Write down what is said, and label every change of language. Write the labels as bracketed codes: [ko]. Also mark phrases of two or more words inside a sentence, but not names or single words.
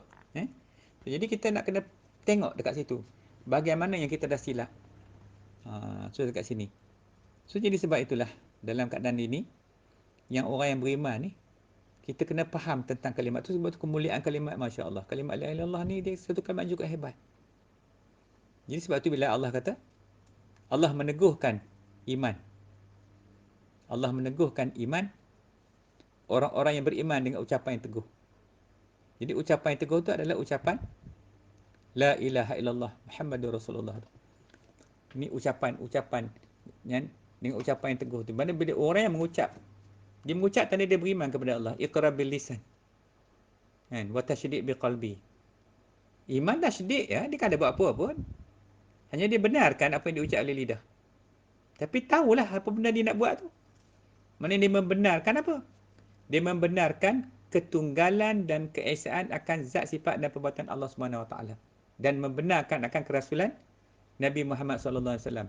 [ms] Jadi kita nak kena tengok dekat situ. Bagaimana yang kita dah silap. So dekat sini. So jadi sebab itulah, dalam keadaan ini, yang orang yang beriman ni, kita kena faham tentang kalimat tu. Sebab tu kemuliaan kalimat, [ar] ما شاء الله. [ms] Kalimat [ar] لا إله إلا الله [ms] ni, dia satu kalimat juga hebat. Jadi sebab tu bila Allah kata, Allah meneguhkan iman. Allah meneguhkan iman orang-orang yang beriman dengan ucapan yang teguh. Jadi ucapan yang teguh tu adalah ucapan [ar] لا إله إلا الله محمد رسول الله. [ms] Ini ucapan yang dengan ucapan yang teguh tu. Mana bila orang yang mengucap, dia mengucap tanda dia beriman kepada Allah. [ar] إقرار باللسان. وتصديق بالقلب. [ms] Iman dah syidik ya, dia kan ada buat apa pun. Hanya dia benarkan apa yang diucap oleh lidah. Tapi tahulah apa benda dia nak buat tu. Mana dia membenarkan apa? Dia membenarkan ketunggalan dan keesaan akan zat, sifat dan perbuatan Allah [ar] سبحانه وتعالى, [ms] dan membenarkan akan kerasulan Nabi Muhammad [ar] صلى الله عليه وسلم.